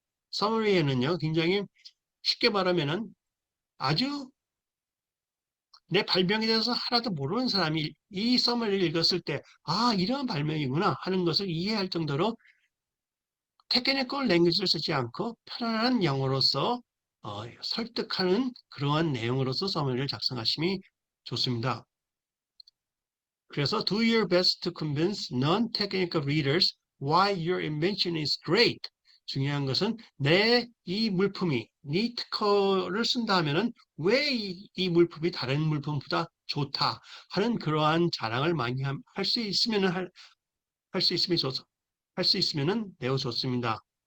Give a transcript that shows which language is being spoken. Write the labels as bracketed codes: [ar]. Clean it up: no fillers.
[ko] summary에는요 굉장히 쉽게 말하면은 아주 내 발명에 대해서 하나도 모르는 사람이 이 summary를 읽었을 때 이런 발명이구나 하는 것을 이해할 정도로 테크니컬 랭귀지를 쓰지 않고 편안한 영어로서 설득하는 그러한 내용으로서 서머리를 작성하심이 좋습니다. 그래서 [en] do your best to convince non-technical readers why your invention is great. [ko] 중요한 것은 내 이 물품이 네 특허를 쓴다 하면은 왜 이 물품이 다른 물품보다 좋다 하는 그러한 자랑을 많이 할 수 있으면 할 수 있으면 매우 좋습니다.